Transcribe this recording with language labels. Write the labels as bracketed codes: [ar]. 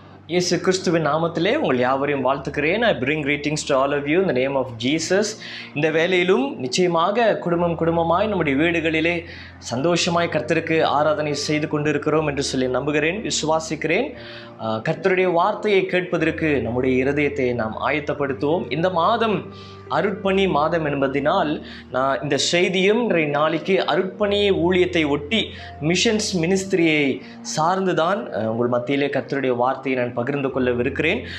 [ta] இயேசு கிறிஸ்துவின் நாமத்திலே உங்கள் யாவரையும் வாழ்த்துக்கிறேன். [en] I bring greetings to all of you in the name of Jesus. [ta] இந்த வேளையிலும் நிச்சயமாக குடும்பமாய் நம்முடைய வீடுகளிலே சந்தோஷமாய் கர்த்தருக்கு ஆராதனை செய்து கொண்டிருக்கிறோம் என்று சொல்லி நம்புகிறேன், விசுவாசிக்கிறேன். கர்த்தருடைய வார்த்தையை கேட்பதற்கு நம்முடைய இருதயத்தை நாம் ஆயத்தப்படுத்துவோம். இந்த மாதம் அருட்பணி மாதம் என்பதினால் நான் இந்த செய்தியும் இன்றைய நாளைக்கு அருட்பணி ஊழியத்தை ஒட்டி மிஷன்ஸ் மினிஸ்திரியை சார்ந்துதான் உங்கள் மத்தியிலே கர்த்தருடைய வார்த்தையை நான் பகிர்ந்து கொள்ளவிருக்கிறேன்.